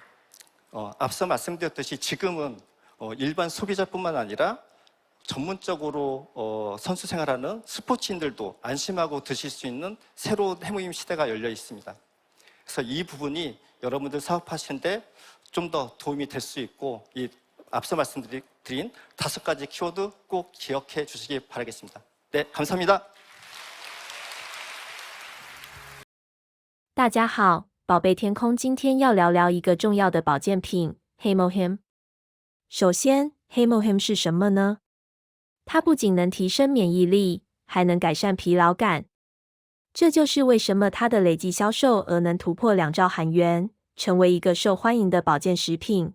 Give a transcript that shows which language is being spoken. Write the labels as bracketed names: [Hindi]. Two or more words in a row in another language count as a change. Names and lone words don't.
[Korean] 앞서 말씀드렸듯이 지금은 일반 소비자뿐만 아니라 전문적으로 선수 생활하는 스포츠인들도 안심하고 드실 수 있는 새로운 해모임 시대가 열려 있습니다. 그래서 이 부분이 여러분들 사업하시는데 좀 더 도움이 될 수 있고, 이 앞서 말씀드린 5가지 키워드 꼭 기억해 주시기 바라겠습니다. 네, 감사합니다. [Chinese] 大家好， 宝贝天空今天要聊聊一个重要的保健品 Hemohim。首先 Hemohim 是什么呢？它不仅能提升免疫力，还能改善疲劳感。这就是为什么它的累计销售额能突破2兆韩元，成为一个受欢迎的保健食品。